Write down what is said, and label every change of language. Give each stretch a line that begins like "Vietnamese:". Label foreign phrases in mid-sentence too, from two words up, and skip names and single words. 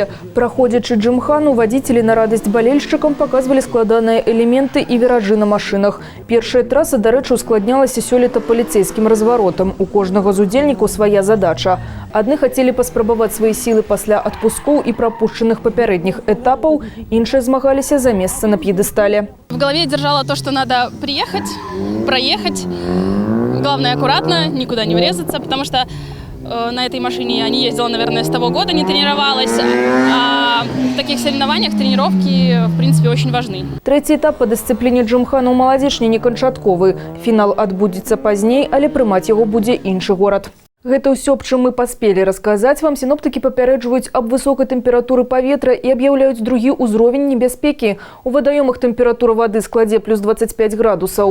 Belarusian: Праходзячы джымхану, вадзіцелі на радасць балельшчыкам паказвалі складаныя элементы і віражы на машынах. Першая траса, дарэчы, ускладнялася сёлета паліцэйскім разваротам. У кожнага з удзельнікаў свая задача. Адны хацелі паспрабаваць свае сілы пасля адпускоў і прапушчаных папярэдніх этапаў, іншыя змагаліся за месца на п'едэстале.
Russian: В голове держала то, что надо приехать, проехать. Главное, аккуратно, никуда не врезаться, потому что на этой машине я не ездила, наверное, с того года, не тренировалась. А в таких соревнованиях тренировки, в принципе, очень важны.
Belarusian: Трэці этап па дысцыпліне джымхану ў Маладзечні не канчатковы. Фінал адбудзецца пазней, але прымаць яго будзе іншы горад. Гэта ўсё, аб чым мы паспелі расказаць вам. Сіноптыкі папярэджваюць аб высокай тэмпературы паветра і аб'яўляюць другі ўзровень небяспекі. У вадаёмах тэмпература вады складзе плюс 25 градусаў.